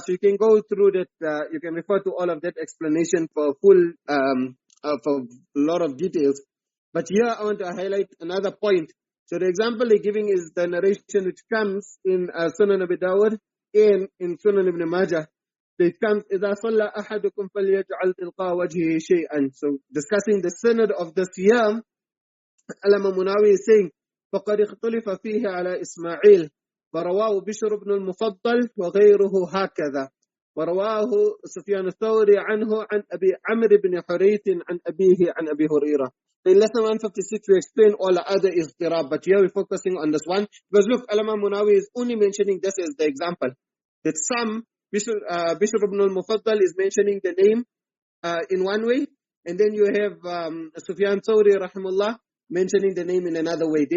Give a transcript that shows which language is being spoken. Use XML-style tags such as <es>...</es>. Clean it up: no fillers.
<en>So you can go through that, you can refer to all of that explanation for full, for a lot of details. But here I want to highlight another point. So the example they're giving is the narration which comes in Sunan Abi Dawud and in Sunan Ibn Majah. So it comes,</en> <ar>إِذَا صَلَّى أَحَدُكُمْ فَلْيَجْعَلْ تِلْقَى وَجْهِهِ شَيْئًا.</ar> <en>So discussing the sanad of the siyam, Alama Munawi is saying,</en> <ar>فَقَدْ اخْتُلِفَ فِيهِ عَلَى إِسْمَاعِيلٍ ورواه بشر بن المفضل وغيره هكذا ورواه سفيان الثوري عنه عن أبي عمرو بن حريث عن أبيه عن أبي هريرة.</ar> <en>In lesson 156 we explain all the other istirab, but here we're focusing on this one because look, Alama Munawi is only mentioning this as the example, that some Bishr ibn al-Mufaddal is mentioning the name in one way, and then you have Sufyan Thawri rahimullah mentioning the name in another way.</en>